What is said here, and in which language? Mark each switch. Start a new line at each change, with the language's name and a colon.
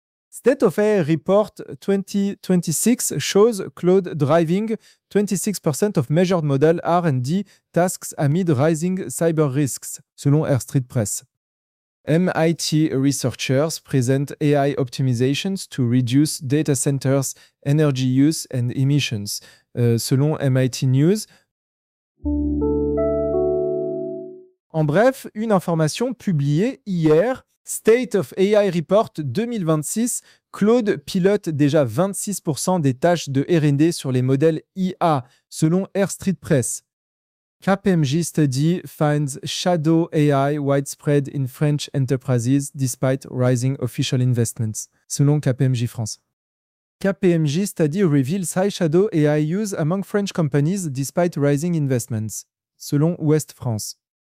English: State of AI Report 2026 shows cloud driving 26% of measured model R&D tasks amid rising cyber risks, selon Air Street Press. MIT researchers present AI optimizations to reduce data centers energy use and emissions, selon MIT News.
French: En bref, une information publiée hier, State of AI Report 2026, Claude pilote déjà 26% des tâches de R&D sur les modèles IA, selon Air Street Press.
English: KPMG study finds shadow AI widespread in French enterprises despite rising official investments, selon KPMG France. KPMG study reveals high shadow AI use among French companies despite rising investments, selon Ouest France.